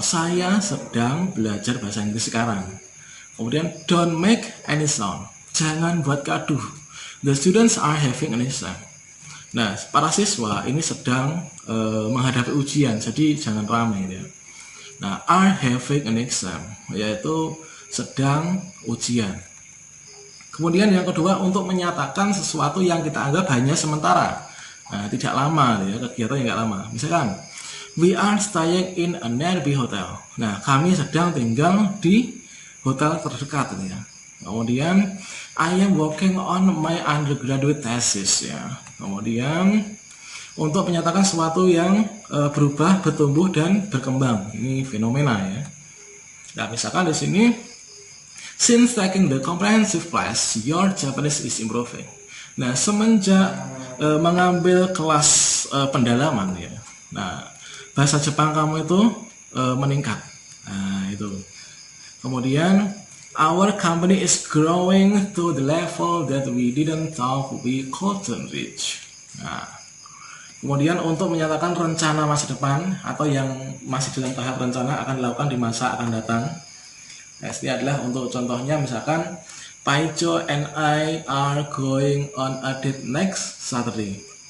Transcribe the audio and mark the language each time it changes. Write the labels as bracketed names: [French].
[Indonesian] Saya sedang belajar bahasa Inggris sekarang. Kemudian [English] don't make any sound. [Indonesian] Jangan buat gaduh. [English] The students are having an exam. [Indonesian] Nah, para siswa ini sedang menghadapi ujian, jadi jangan ramai ya. Nah, [English] are having an exam, [Indonesian] yaitu sedang ujian. Kemudian yang kedua, untuk menyatakan sesuatu yang kita anggap hanya sementara. Nah, tidak lama ya, kegiatan yang tidak lama. [English] Misalkan, we are staying in a nearby hotel. [Indonesian] Nah, kami sedang tinggal di hotel terdekat ya. [English] Kemudian, I am working on my undergraduate thesis ya. [Indonesian] Kemudian untuk menyatakan sesuatu yang berubah, bertumbuh dan berkembang. Ini fenomena ya. Nah, misalkan di sini, [English] since taking the comprehensive class, your Japanese is improving. [Indonesian] Nah, semenjak mengambil kelas pendalaman ya. Nah, bahasa Jepang kamu itu meningkat. Nah, itu. [English] Kemudian, our company is growing to the level that we didn't thought we couldn't reach. [Indonesian] Nah, kemudian untuk menyatakan rencana masa depan atau yang masih dalam tahap rencana akan dilakukan di masa akan datang. Nah, ini adalah untuk contohnya, misalkan [English] Paijo and I are going on a date next Saturday.